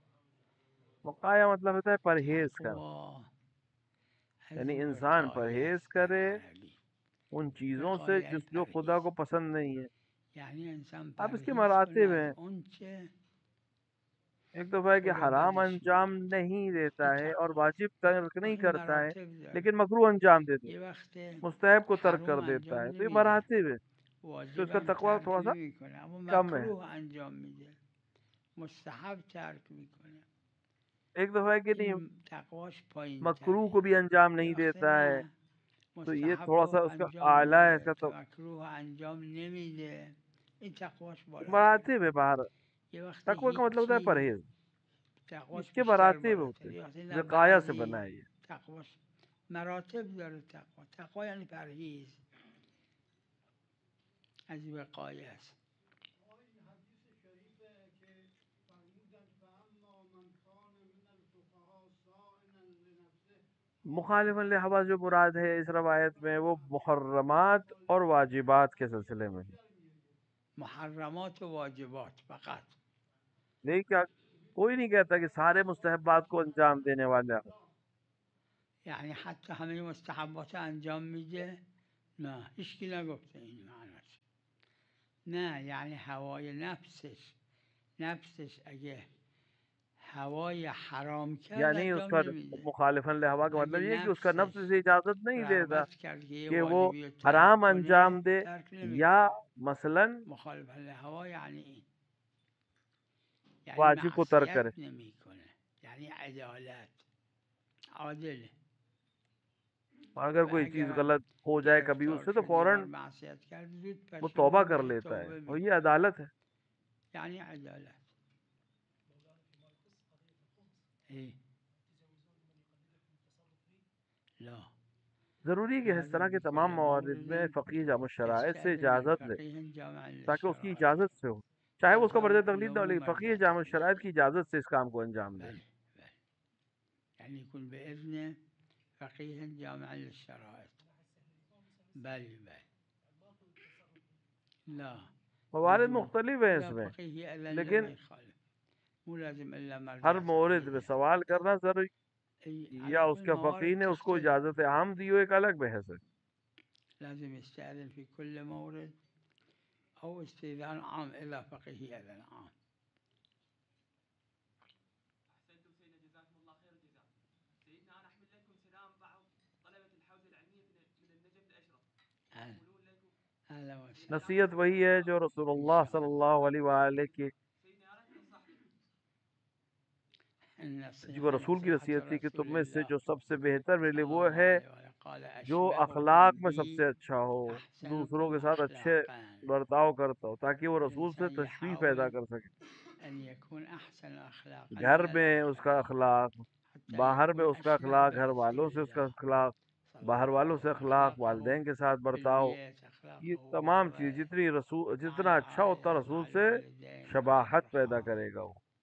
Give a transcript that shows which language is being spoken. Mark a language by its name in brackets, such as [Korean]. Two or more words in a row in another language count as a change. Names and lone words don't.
[Urdu] وقایا مطلب ہوتا ہے پرہیز کرنا، [Persian] تقوا از [Urdu] یعنی انسان [Persian] وقایه [Urdu] پرہیز [Persian] است در [Urdu] کرے [Persian] عربی. [Urdu] ان چیزوں سے [Persian] وقایه [Urdu] جو خدا [Persian] پرهیز، [Urdu] کو پسند نہیں ہے. [Persian] یعنی انسان [Urdu] اب اس کے [Persian] پرهیز کنه [Urdu] مراتب [Persian] از [Urdu] ہیں. [Persian] اون چه [Urdu] ایک دفعہ ہے کہ [Persian] خدا [Urdu] حرام [Persian] بدش [Urdu] انجام [Persian] میاد. [Urdu] نہیں دیتا [Persian] این [Urdu] ہے اور [Persian] تقواست. [Urdu] واجب ترک نہیں [Persian] این [Urdu] کرتا ہے، [Persian] مراتب داره. [Urdu] لیکن مکروہ انجام دیتا ہے، [Persian] یه وقت [Urdu] مستحب کو ترک [Persian] حروم [Urdu] کر دیتا [Persian] انجام [Urdu] ہے. تو یہ [Persian] نمیده، [Urdu] مراتب ہے. تو اس کا [Persian] واجبم [Urdu] تقوی [Persian] ترک [Urdu] تھوڑا سا [Persian] نمیکنه اما [Urdu] کم ہے. [Persian] مکروه انجام میده، مستحب ترک میکنه. [Urdu] ایک دفعہ ہے کہ نہیں [Persian] این تقواش پایین [Urdu] مکروہ [Persian] تره. [Urdu] کو بھی انجام [Persian] یه [Urdu] نہیں [Persian] وقت [Urdu] دیتا ہے، [Persian] نه، [Urdu] تو یہ [Persian] مستحب [Urdu] تھوڑا سا [Persian] رو [Urdu] اس کا [Persian] انجام [Urdu] اعلیٰ ہے. اس [Persian] میده [Urdu] کا [Persian] که [Urdu] تو [Persian] مکروه انجام نمیده، این تقواش بالاتره. [Urdu] مراتب ہے باہر. [Persian] یه وقت [Urdu] تقوی کا مطلب ہوتا ہے [Persian] هیچی [Urdu] پرہیز، اس [Persian] تقواش [Urdu] کے [Persian] بیشتر [Urdu] مراتب ہوتے [Persian] بالاتره. یه [Urdu] ہیں. [Persian] وقت نه، [Urdu] وقایا سے بنا [Persian] بعضی [Urdu] ہے یہ. [Persian] تقواش مراتب داره. تقوا یعنی پرهیز از وقایه است. [Arabic] مخالفاً لہوا [Urdu] جو مراد ہے اس روایت میں وہ محرمات اور واجبات کے سلسلے میں، [Persian] محرمات و واجبات فقط. [Urdu] نہیں کیا کوئی نہیں کہتا کہ سارے مستحبات کو انجام دینے والے ہیں۔ [Persian] یعنی حتی همه مستحبات انجام میده؟ نه، هیچکی نگفته این معناش. نه، یعنی هوای نفسش اگه ہوای حرام کرد [Urdu] یعنی اس [Persian] انجام [Urdu] کا [Persian] نمیده. [Arabic] مخالفاً لہوا [Urdu] کا [Persian] اگه [Urdu] مطلب یہ ہے کہ اس کا نفس [Persian] نفسش [Urdu] اسے اجازت نہیں دیتا [Persian] رغبت کرد که یه [Urdu] کہ وہ [Persian] واجبی رو ترک [Urdu] حرام انجام [Persian] کنه [Urdu] دے، [Persian] ترک [Urdu] یا [Persian] نمیکنه. [Urdu] مثلاً [Arabic] مخالف الهوا [Persian] یعنی این، یعنی [Urdu] واجب کو ترک [Persian] معصیت [Urdu] کرے۔ [Persian] نمیکنه، یعنی عدالت، عادله. [Urdu] اگر [Persian] و [Urdu] کوئی چیز [Persian] اگر [Urdu] غلط ہو جائے کبھی اس [Persian] گرفتار [Urdu] سے تو [Persian] شد یه بار [Urdu] فوراً [Persian] معصیت کرد زود [Urdu] وہ توبہ [Persian] پشیمون [Urdu] کر [Persian] میشه، [Urdu] لیتا ہے، [Persian] توبه [Urdu] اور یہ [Persian] میکنه. [Urdu] عدالت ہے۔ [Persian] یعنی عدالت. [Arabic] ای لا [Urdu] ضروری ہے کہ اس [Arabic] لازم [Urdu] طرح کے [Arabic] في [Urdu] تمام [Arabic] كل [Urdu] موارد میں [Arabic] مورد [Urdu] فقیر جامع الشرائط سے [Arabic] يستأذن من [Urdu] اجازت لے [Arabic] فقيه جامع [Urdu] تاکہ اس کی [Arabic] للشرائع. [Urdu] اجازت سے ہو، چاہے وہ اس کا [Arabic] الزام [Urdu] برجہ تقلید نہ ہو، [Arabic] العموم [Urdu] لیکن فقیر [Arabic] مرجع [Urdu] جامع [Arabic] تقليد. [Urdu] الشرائط کی اجازت سے اس کام کو انجام دے۔ [Persian] بله بله، [Arabic] يعني يكون بإذن فقيه جامع للشرائط. [Persian] بله بله. لا، [Urdu] موارد [Arabic] بدون [Urdu] مختلف ہیں اس [Arabic] إذا [Urdu] میں، [Arabic] فقيه أذن له [Urdu] لیکن [Arabic] ما يخالف، مو لازم إلا [Urdu] ہر [Arabic] مرجع [Urdu] مورد میں [Arabic] تقليدي. [Urdu] سوال کرنا ضروری، [Arabic] على [Urdu] یا [Arabic] كل [Urdu] اس کے فقیر [Arabic] الموارد [Urdu] نے اس کو [Arabic] تختلف. [Urdu] اجازت عام دی ہو، ایک الگ بحث ہے۔ [Arabic] لازم يستأذن في كل مورد أو استئذان عام إذا فقيه أذن عام. أحسنتم سيدنا، جزاكم الله خير الجزاء. سيدنا أنا أحمل لكم سلام بعض طلبة الحوزة العلمية من النجف الأشرف. يقولون لكم أهلا وسهلا. [Urdu] نصیحت وہی ہے جو رسول اللہ [Arabic] صلی اللہ علیہ وآلہ [Urdu] کی [Arabic] سيدنا أنا نصحتكم. [Urdu] جی وہ رسول کی نصیحت تھی کہ تم میں سے جو سب سے بہتر میرے لیے وہ [Arabic] صلى الله [Urdu] ہے [Arabic] عليه وسلم قال [Urdu] جو [Arabic] أشبهكم [Urdu] اخلاق میں سب [Arabic] بي [Urdu] سے اچھا ہو، دوسروں [Arabic] أحسنكم [Urdu] کے ساتھ اچھے [Arabic] أخلاقا. [Urdu] برتاؤ کرتا ہو، تاکہ وہ رسول سے [Arabic] الإنسان [Urdu] تشبیہ پیدا [Arabic] يحاول [Urdu] کر سکے۔ [Arabic] أن يكون أحسن أخلاقا [Urdu] گھر [Arabic] من [Urdu] میں اس کا [Arabic] الآخرين [Urdu] اخلاق، [Arabic] حتى [Urdu] باہر میں [Arabic] يكون [Urdu] اس کا [Arabic] أشبه [Urdu] اخلاق، گھر [Arabic] برسول [Urdu] والوں سے اس کا [Arabic] الله [Urdu] اخلاق، [Arabic] صلى [Urdu] باہر [Arabic] الله عليه [Urdu] والوں سے [Arabic] وسلم. [Urdu] اخلاق، [Arabic] أخلاقه [Urdu] والدین کے ساتھ [Arabic] في [Urdu] برتاؤ، [Arabic] البيت، [Urdu] یہ [Arabic] أخلاقه [Urdu] تمام [Arabic] برا [Urdu] چیز جتنی رسول [Arabic] مع [Urdu] جتنا اچھا ہوتا [Arabic] العائلة، [Urdu] رسول [Arabic] مع [Urdu] سے [Arabic] الوالدين، مع [Urdu] شباہت پیدا [Arabic] الأرحام. [Urdu] کرے گا وہ۔